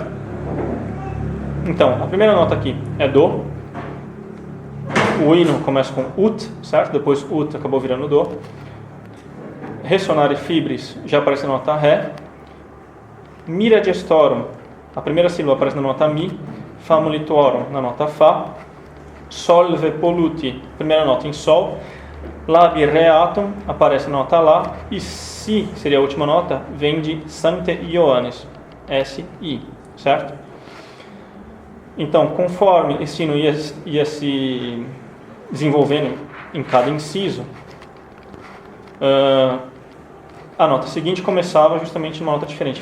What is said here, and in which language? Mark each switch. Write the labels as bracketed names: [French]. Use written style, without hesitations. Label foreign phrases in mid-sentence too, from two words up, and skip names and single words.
[Portuguese] Então, a primeira nota aqui é Dó. O hino começa com Ut, certo? Depois Ut acabou virando Dó. [Latin] Ressonare fibris [Portuguese] já aparece na nota Ré. [Latin] Mira gestorum, [Portuguese] a primeira sílaba aparece na nota Mi. Famulitorum na nota Fá. [Latin] Solve polluti, [Portuguese] primeira nota em Sol. [Latin] Labi reatum [Portuguese] aparece na nota Lá. E Si seria a última nota, vem de [Latin] Sancte Ioannis, [Portuguese] S-I, certo? Então, conforme esse hino ia se desenvolvendo em cada inciso, a nota seguinte começava justamente numa nota diferente.